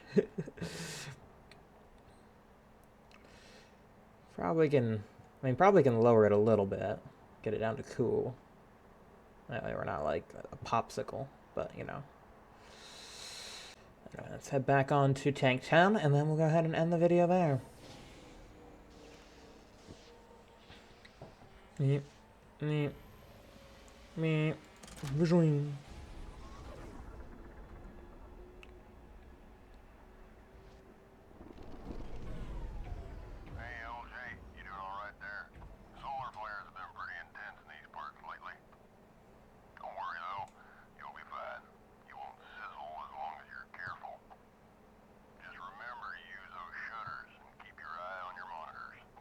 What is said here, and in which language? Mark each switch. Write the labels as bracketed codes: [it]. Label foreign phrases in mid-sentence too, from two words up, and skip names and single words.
[en] Probably can lower it a little bit. Get it down to cool. That way we're not like a popsicle, but you know. Anyway, let's head back on to Tank Town, and then we'll go ahead and end the video there. Meep, meep, meep, visuing. Hey, LJ, you doing all right there? Solar flares have been pretty intense in these parts lately. Don't worry though, you'll be fine. You won't sizzle as long as you're careful. Just remember to use those shutters and keep your eye on your monitors.